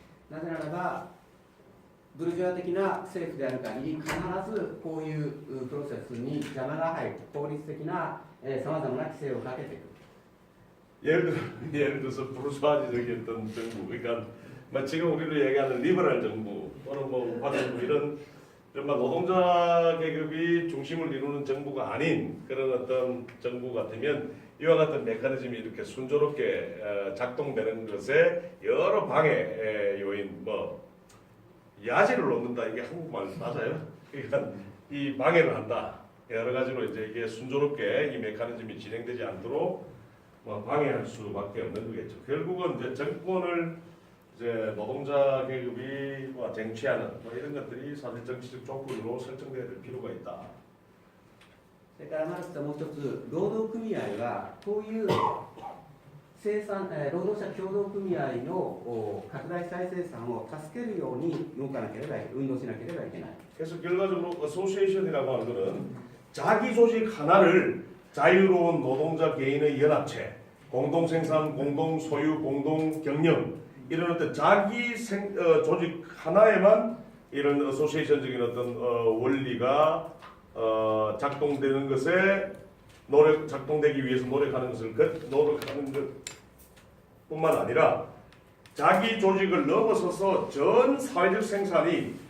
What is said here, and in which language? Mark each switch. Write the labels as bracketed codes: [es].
[ja] なぜならばブルジョア的な政府である限り必ずこういうプロセスに邪魔が入る法律的なさまざまな規制をかけていく。 [ko] 예를 들어서 부르주아지적인 어떤 정부, 그러니까 지금 우리로 얘기하는 리버럴 정부 또는 뭐 우파 정부 이런 노동자 계급이 중심을 이루는 정부가 아닌 그런 어떤 정부 같으면 이와 같은 메커니즘이 이렇게 순조롭게 작동되는 것에 여러 방해 요인, 야지를 놓는다, 이게 한국말 맞아요? 그러니까 이 방해를 한다. 여러 가지로 이제 이게 순조롭게 이 메커니즘이 진행되지 않도록 방해할 수밖에 없는 거겠죠. 결국은 이제 정권을 이제 노동자 계급이 쟁취하는 이런 것들이 사실 정치적 조건으로 설정되어야 될 필요가 있다. [ja] それからマルクスはもう一つ労働組合はこういう労働者協同組合の拡大再生産を助けるように動かなければいけない、運動しなければいけない。 [ko] 그래서 결과적으로 어소시에이션이라고 하는 것은 자기 조직 하나를 자유로운 노동자 개인의 연합체, 공동 생산, 공동 소유, 공동 경영 이런 어떤 자기 조직 하나에만 이런 어소시에이션적인 어떤 원리가 작동되는 것에 작동되기 위해서 노력하는 것뿐만 아니라 자기 조직을 넘어서서 전 사회적 생산이